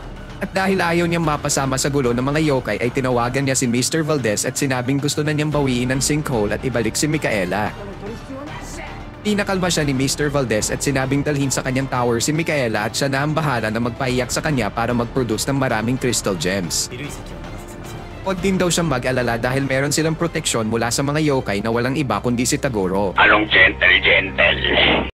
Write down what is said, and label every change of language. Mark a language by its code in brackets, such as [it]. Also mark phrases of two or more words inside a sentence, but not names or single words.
[tl] At dahil ayaw niyang mapasama sa gulo ng mga yokai ay tinawagan niya si Mr. Valdez at sinabing gusto na niyang bawiin ang sinkhole at ibalik si Micaela. Pinakalma siya ni Mr. Valdez at sinabing dalhin sa kanyang tower si Micaela at siya na ang bahala na magpaiyak sa kanya para mag-produce ng maraming crystal gems. [ja] 緩い席を立たせますよ [tl] Huwag din daw siyang mag-alala dahil meron silang proteksyon mula sa mga yokai na walang iba kundi si Tagoro. Anong gentle-gentle?